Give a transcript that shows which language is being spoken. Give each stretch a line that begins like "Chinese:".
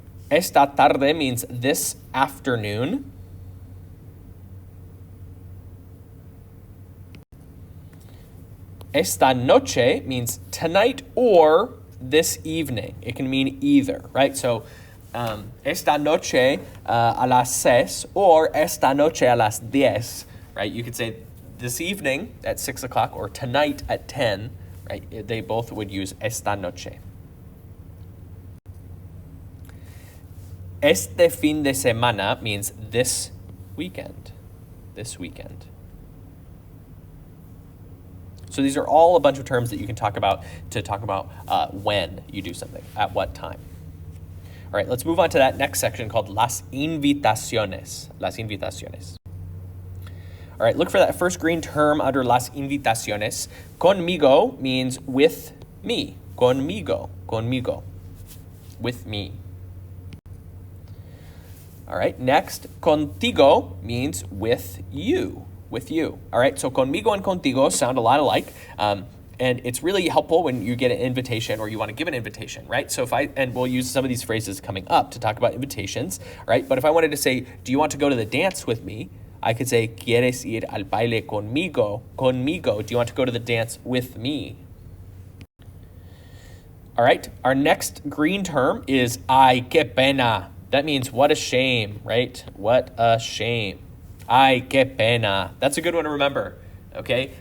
English: Esta tarde means this afternoon. Esta noche means tonight or this evening. It can mean either, right? So
Spanish: esta noche a las 6
English: or
Spanish: esta noche a las 10,
English: right? You could say this evening at 6 o'clock or tonight at 10, right? They both would use esta noche. Este fin de semana means this weekend. This weekend. So these are all a bunch of terms that you can talk about to talk about when you do something, at what time. All right, let's move on to that next section called las invitaciones. Las invitaciones. All right, look for that first green term under las invitaciones. Conmigo means with me. Conmigo, conmigo, with me. All right, next, contigo means with you, with you. All right, so conmigo and contigo sound a lot alike, and it's really helpful when you get an invitation or you want to give an invitation, right? So and we'll use some of these phrases coming up to talk about invitations, right? But if I wanted to say, do you want to go to the dance with me? I could say,
Spanish: ¿quieres ir al baile conmigo?
English: Conmigo, do you want to go to the dance with me? All right, our next green term is ay, qué pena. That means what a shame, right? What a shame.
Spanish: Ay, qué pena.
English: That's a good one to remember, okay?